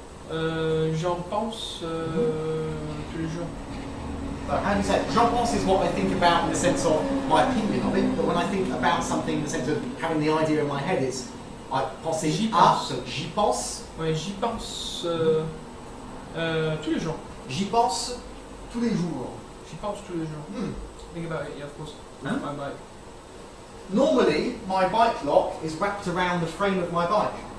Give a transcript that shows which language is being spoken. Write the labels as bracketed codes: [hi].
[fr] J'en pense tous les jours. [en] How do you say it? [fr] J'en pense [en] is what I think about in the sense of my opinion of it, but when I think about something in the sense of having the idea in my head, it's I penser [fr] J'y à, pense. so j'y pense, Ouais, j'y pense tous les jours. j'y pense tous les jours. J'y pense tous les jours. Hmm. [en] Think about it, yeah, of course. Huh? My bike. Normally, my bike lock is wrapped around the frame of my bike.